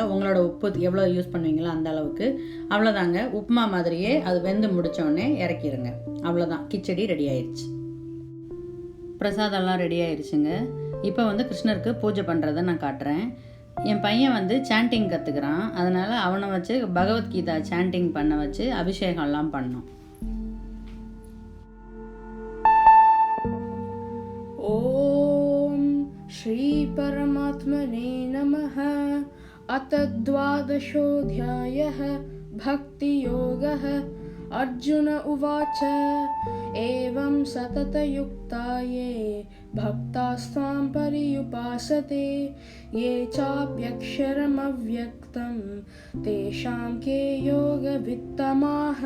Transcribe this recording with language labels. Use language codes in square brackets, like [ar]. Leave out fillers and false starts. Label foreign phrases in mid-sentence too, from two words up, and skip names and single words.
[ta] உங்களோட உப்பு எவ்வளோ யூஸ் பண்ணுவீங்களோ அந்த அளவுக்கு. அவ்வளோதாங்க, உப்புமா மாதிரியே அது வெந்து முடித்தோடனே இறக்கிடுங்க. அவ்வளோதான், கிச்சடி ரெடி ஆயிடுச்சு. பிரசாதம்லாம் ரெடி ஆயிடுச்சுங்க. இப்போ வந்து கிருஷ்ணருக்கு பூஜை பண்ணுறதை நான் காட்டுறேன். என் பையன் வந்து சாண்டிங் கற்றுக்கிறான். அதனால் அவனை வச்சு பகவத்கீதா சாண்டிங் பண்ண வச்சு அபிஷேகம்லாம் பண்ணோம். [sa] श्री परमात्मने नमः। अथ द्वादशोऽध्यायः भक्तियोगः। अर्जुन उवाच एवं सततयुक्ता ये भक्तास्त्वां पर्युपासते ये चाप्यक्षरमव्यक्तं तेषां के योगवित्तमाः।